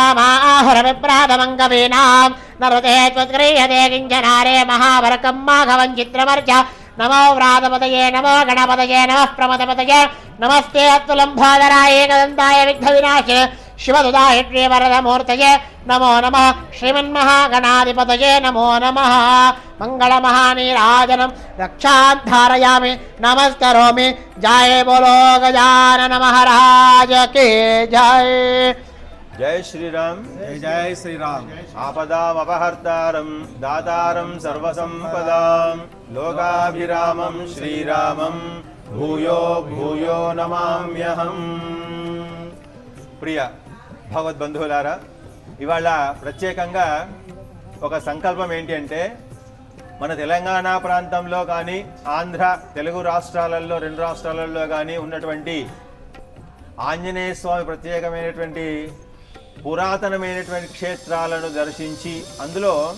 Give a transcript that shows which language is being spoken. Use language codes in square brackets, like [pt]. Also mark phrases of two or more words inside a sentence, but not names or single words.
[sa] स्वामाहुरविप्रातमङ्गवीनां नरते त्वत्क्रियते किञ्चनारे महावरकं माघवं चित्रमर्च नमो व्रातपतये नमो गणपतये नमः प्रमदपतये नमस्ते अत्तुलम्भोदराय एकदन्ताय विघ्नविनाशे शिवदुदाय श्रीवरदमूर्तये नमो नमः श्रीमन्महागणाधिपतये नमो नमः मङ्गलमहानीराजनं रक्षान्धारयामि नमस्करोमि [hi] जय बोलो गजानन महाराज की जय। जय श्रीराम जय श्रीराम। [sa] आपदामपहर्तारं दातारं सर्वसम्पदां लोकाभिरामं श्रीरामं भूयो भूयो नमाम्यहं। [te] ప్రియ భగవద్బంధువులారా, ఇవాళ ప్రత్యేకంగా ఒక సంకల్పం ఏంటి అంటే, మన తెలంగాణ ప్రాంతంలో కానీ ఆంధ్ర తెలుగు రాష్ట్రాలలో 2 రాష్ట్రాలలో కానీ ఉన్నటువంటి ఆంజనేయ స్వామి ప్రత్యేకమైనటువంటి పురాతనమైనటువంటి క్షేత్రాలను దర్శించి అందులో